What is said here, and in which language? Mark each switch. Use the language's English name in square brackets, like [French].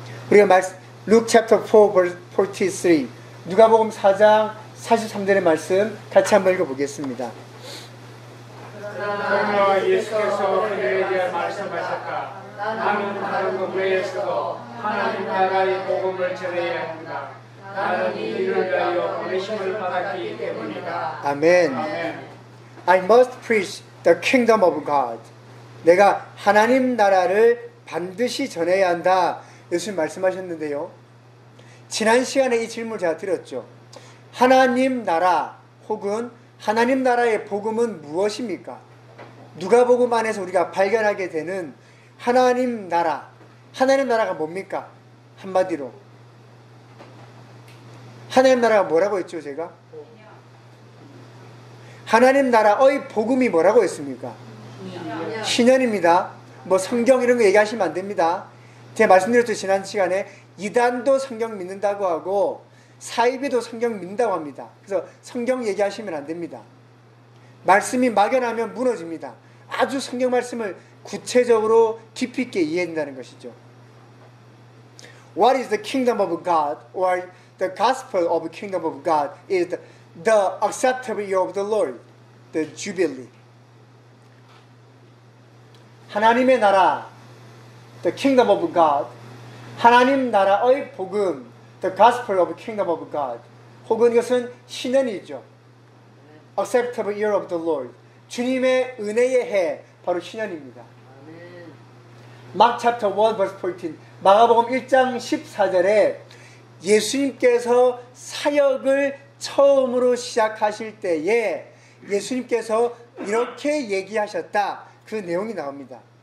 [Korean] 우리가 [English] Luke chapter 4 verse 43, [Korean] 누가복음 4장 43절의 말씀 같이 한번 읽어보겠습니다. 그러나 예수께서 그들에게 말씀하셨다. 나는 다른 것 외에서도 하나님 나라의 복음을 전해야 한다. 나는 이를 위하여 보내심을 받았기 때문이다. 아멘. [English] I must preach the kingdom of God. [Korean] 내가 하나님 나라를 반드시 전해야 한다. 예수님 말씀하셨는데요. 지난 시간에 이 질문을 제가 드렸죠. 하나님 나라 혹은 하나님 나라의 복음은 무엇입니까? 누가복음 안에서 우리가 발견하게 되는 하나님 나라, 하나님 나라가 뭡니까? 한마디로 하나님 나라가 뭐라고 했죠? 제가 하나님 나라의 복음이 뭐라고 했습니까? 신년입니다. 뭐 성경 이런 거 얘기하시면 안 됩니다. 제가 말씀드렸죠. 지난 시간에 이단도 성경 믿는다고 하고 사이비도 성경 믿는다고 합니다. 그래서 성경 얘기하시면 안 됩니다. 말씀이 막연하면 무너집니다. 아주 성경 말씀을 구체적으로 깊이 있게 이해한다는 것이죠. [English] What is the kingdom of God, or the gospel of the kingdom of God is the acceptable year of the Lord, the Jubilee. [Korean] 하나님의 나라, [English] the kingdom of God, [Korean] 하나님 나라의 복음, [English] the gospel of the kingdom of God, [Korean] 혹은 이것은 신년이죠. [English] acceptable year of the Lord. [Korean] 주님의 은혜의 해, 바로 신년입니다. [English] Mark chapter 1 verse 14. [Korean] 마가복음 1장 14절에 예수님께서 사역을 처음으로 시작하실 때에 예수님께서 이렇게 얘기하셨다. 그 내용이 나옵니다.